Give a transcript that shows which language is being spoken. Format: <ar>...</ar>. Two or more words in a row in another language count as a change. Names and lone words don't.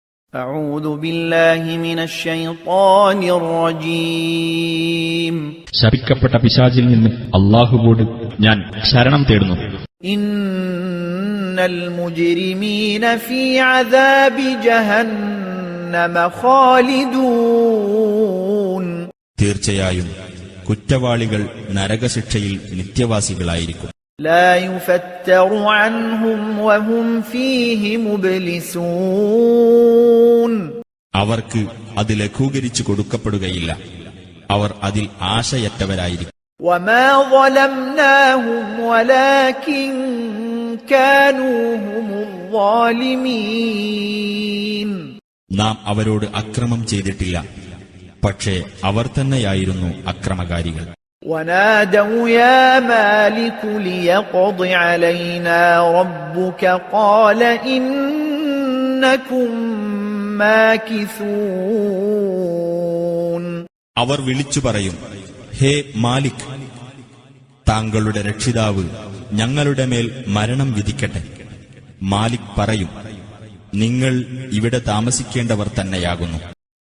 <ar>أعوذ بالله من الشيطان الرجيم</ar> <ml>ശപിക്കപ്പെട്ട പിശാചിൽ നിന്ന് അല്ലാഹുവോട് ഞാൻ ശരണം തേടുന്നു.</ml> <ar>إن المجرمين في عذاب جهنم خالدون</ar> <ml>തീർച്ചയായും കുറ്റവാളികൾ നരകശിക്ഷയിൽ നിത്യവാസികളായിരിക്കും.</ml> <ar>لا يفتر عنهم وهم فيه مبلسون</ar> <ml>അവർക്ക് അത് ലഘൂകരിച്ചു കൊടുക്കപ്പെടുകയില്ല. അവർ അതിൽ ആശയറ്റവരായിരിക്കും.</ml> <ar>وما ظلمناهم ولكن كانوا هم الظالمين</ar> <ml>നാം അവരോട് അക്രമം ചെയ്തിട്ടില്ല, പക്ഷേ അവർ തന്നെയായിരുന്നു അക്രമകാരികൾ.</ml> <ar>ونادوا يا مالك ليقض علينا ربك قال إنكم ماكثون</ar> <ml>അവർ വിളിച്ചു പറയും, ഹേ മാലിക്, താങ്കളുടെ രക്ഷിതാവ് ഞങ്ങളുടെ മേൽ മരണം വിധിക്കട്ടെ. മാലിക് പറയും, നിങ്ങൾ ഇവിടെ താമസിക്കേണ്ടവർ തന്നെയാകുന്നു.</ml>